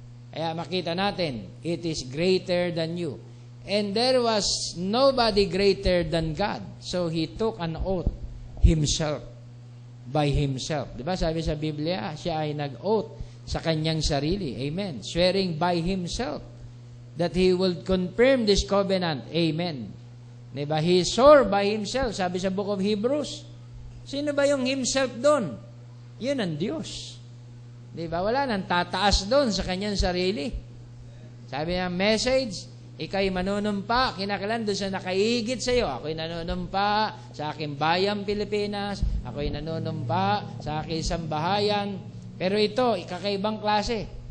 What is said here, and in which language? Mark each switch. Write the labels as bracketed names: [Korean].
[Filipino] Kaya makita natin, [English] it is greater than you. And there was nobody greater than God. So he took an oath himself, by himself. [Filipino] Diba? Sabi sa Biblia, siya ay nag-oath sa kanyang sarili. [English] Amen. Swearing by himself that he will confirm this covenant. Amen. Diba? He swore by himself. [Filipino] Sabi sa [English] book of Hebrews. [Filipino] Sino ba yung himself doon? Yun ang Diyos. Diba? Wala nang tataas doon sa kanyang sarili. Sabi ng message, ika'y manunumpa, kinakailan doon sa nakaigit sa iyo. Ako'y nanunumpa sa aking bayang Pilipinas. Ako'y nanunumpa sa aking sambahayan. Pero ito, kakaibang klase.